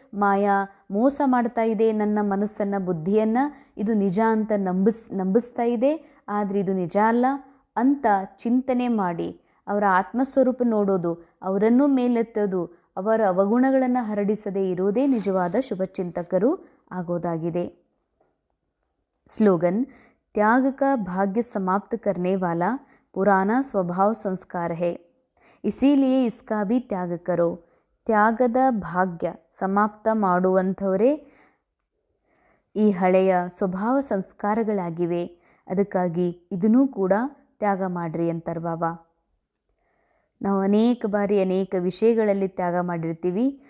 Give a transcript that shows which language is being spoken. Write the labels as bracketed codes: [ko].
[kn] ಮಾಯಾ ಮೋಸ ಮಾಡ್ತಾ ಇದೆ ನನ್ನ ಮನಸ್ಸನ್ನು, ಬುದ್ಧಿಯನ್ನು. ಇದು ನಿಜ ಅಂತ ನಂಬಿಸ್ತಾ ಇದೆ, ಆದರೆ ಇದು ನಿಜ ಅಲ್ಲ ಅಂತ ಚಿಂತನೆ ಮಾಡಿ ಅವರ ಆತ್ಮಸ್ವರೂಪ ನೋಡೋದು, ಅವರನ್ನೂ ಮೇಲೆತ್ತೋದು, ಅವರ ಅವಗುಣಗಳನ್ನು ಹರಡಿಸದೇ ಇರುವುದೇ ನಿಜವಾದ ಶುಭಚಿಂತಕರು ಆಗೋದಾಗಿದೆ. [hi] ಸ್ಲೋಗನ್: त्याग का भाग्य समाप्त करने वाला पुराना स्वभाव संस्कार है, इसीलिए इसका भी त्याग करो. [kn] ತ್ಯಾಗದ ಭಾಗ್ಯ ಸಮಾಪ್ತ ಮಾಡುವಂಥವರೇ ಈ ಹಳೆಯ ಸ್ವಭಾವ ಸಂಸ್ಕಾರಗಳಾಗಿವೆ, ಅದಕ್ಕಾಗಿ ಇದನ್ನೂ ಕೂಡ ತ್ಯಾಗ ಮಾಡ್ರಿ ಅಂತಾರೆ ಬಾಬಾ. ನಾವು ಅನೇಕ ಬಾರಿ ಅನೇಕ ವಿಷಯಗಳಲ್ಲಿ ತ್ಯಾಗ ಮಾಡಿರ್ತೀವಿ.